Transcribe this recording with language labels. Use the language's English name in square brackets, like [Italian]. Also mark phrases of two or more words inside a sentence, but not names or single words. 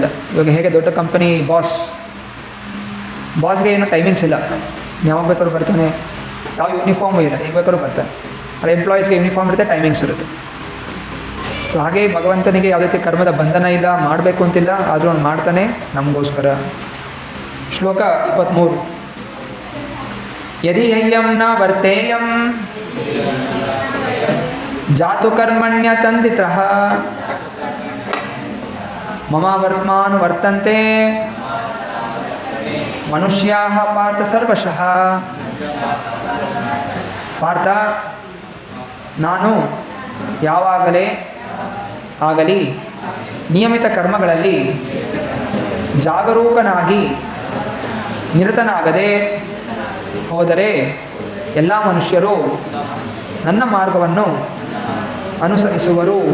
[Kannada] ಇವಾಗ ಹೇಗೆ ದೊಡ್ಡ ಕಂಪನಿ ಬಾಸ್ಗೆ ಏನೋ ಟೈಮಿಂಗ್ಸ್ ಇಲ್ಲ, ಯಾವಾಗ ಬೇಕಾದ್ರೂ ಬರ್ತಾನೆ, ಯಾವ ಯೂನಿಫಾರ್ಮು ಇಲ್ಲ, ಹೇಗೆ ಬೇಕಾದ್ರೂ ಬರ್ತಾನೆ. ಆದರೆ ಎಂಪ್ಲಾಯೀಸ್ಗೆ ಯೂನಿಫಾರ್ಮ್ ಇರುತ್ತೆ, ಟೈಮಿಂಗ್ಸ್ ಇರುತ್ತೆ. ಸೊ ಹಾಗೆ ಭಗವಂತನಿಗೆ ಯಾವುದೇ ರೀತಿ ಕರ್ಮದ ಬಂಧನ ಇಲ್ಲ, ಮಾಡಬೇಕು ಅಂತಿಲ್ಲ, ಆದರೂ ಅವ್ನು ಮಾಡ್ತಾನೆ ನಮಗೋಸ್ಕರ. ಶ್ಲೋಕ 23. [Sanskrit] ಯದಿ ಹ್ಯಂ ನ ವರ್ತೇಯಂ ಜಾತು ಕರ್ಮಣ್ಯ ತಂದಿತಃ ಮಮ ವರ್ತ್ಮಾನು ವರ್ತಂತೆ ಮನುಷ್ಯಾಃ ಪಾರ್ಥ ಸರ್ವಶಃ. [Kannada] ಪಾರ್ಥ, ನಾನು ಯಾವಾಗಲೇ ಆಗಲಿ ನಿಯಮಿತ ಕರ್ಮಗಳಲ್ಲಿ ಜಾಗರೂಕನಾಗಿ ನಿರತನಾಗದೆ ಹೋದರೆ ಎಲ್ಲ ಮನುಷ್ಯರು ನನ್ನ ಮಾರ್ಗವನ್ನು ಅನುಸರಿಸುವರು.